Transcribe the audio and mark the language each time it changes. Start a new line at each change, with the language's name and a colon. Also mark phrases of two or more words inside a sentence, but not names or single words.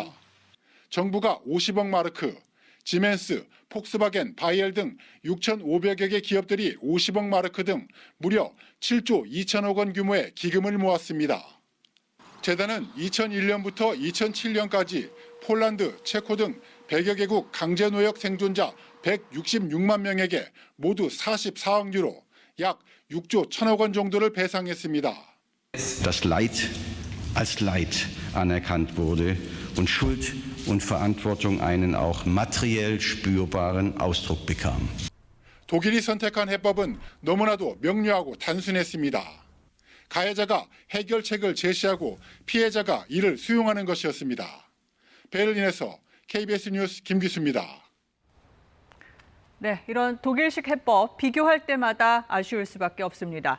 Korean: 정부가 50억 마르크, 지멘스, 폭스바겐, 바이엘 등 6,500여 개 기업들이 50억 마르크 등 무려 7조 2천억 원 규모의 기금을 모았습니다. 재단은 2001년부터 2007년까지 폴란드, 체코 등 100여 개국 강제 노역 생존자 166만 명에게 모두 44억 유로, 약 6조 1천억 원 정도를 배상했습니다. Das Leid als Leid anerkannt wurde und Schuld und Verantwortung einen auch materiell spürbaren Ausdruck bekam. 독일이 선택한 해법은 너무나도 명료하고 단순했습니다. 가해자가 해결책을 제시하고 피해자가 이를 수용하는 것이었습니다. 베를린에서 KBS 뉴스 김기수입니다. 네, 이런 독일식 해법 비교할 때마다 아쉬울 수밖에 없습니다.